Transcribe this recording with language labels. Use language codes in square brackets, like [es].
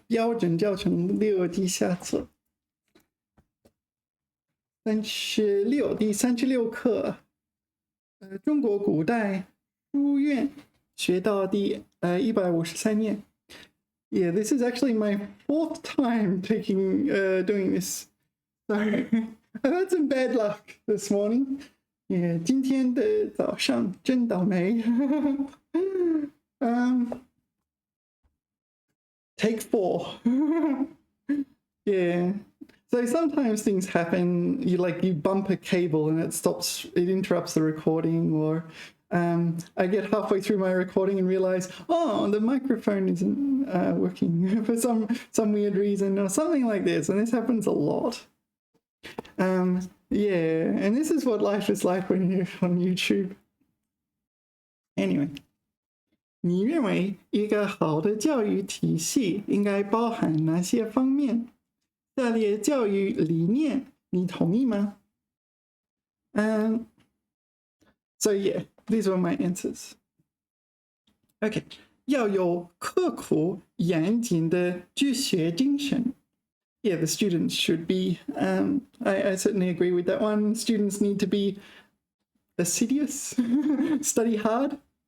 [zh] 标准教程6下册第36课。中国古代书院学到第153页。 [en] Yeah, this is actually my 4th time doing this. Sorry, I've had some bad luck this morning. [zh] Yeah, 今天的早上真倒霉。 [en] Take 4. Yeah. So sometimes things happen, you bump a cable and it interrupts the recording, or I get halfway through my recording and realize, oh, the microphone isn't working for some weird reason or something like this. And this happens a lot. Yeah, and this is what life is like when you're on YouTube. Anyway. [zh] 你认为一个好的教育体系应该包含哪些方面？下列教育理念，你同意吗？ [en] So yeah, these were my answers. [zh] Okay, 要有刻苦严谨的治学精神。 [en] Yeah, the students should be. I certainly agree with that one. Students need to be assiduous, study hard.